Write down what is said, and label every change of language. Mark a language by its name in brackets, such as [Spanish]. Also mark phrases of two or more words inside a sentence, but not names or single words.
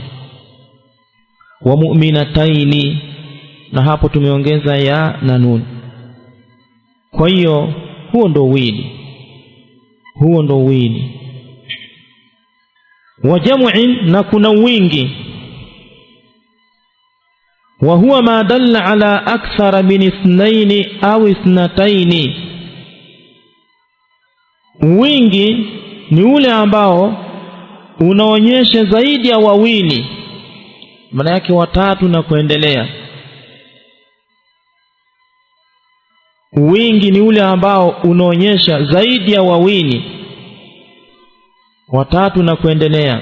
[Arabic] ومؤمنتين, [Swahili] na hapo tumeongeza ya na nun. Kwa hiyo huo ndo wili. [Arabic] وجمع, [Swahili] na kuna wingi. [Arabic] وهو ما دل على أكثر من اثنين أو اثنتين. [Swahili] Wingi ni ule ambao unaonyesha zaidi ya wawili, maana yake watatu na kuendelea. Wingi ni ule ambao unaonyesha zaidi ya wawili, watatu na kuendelea.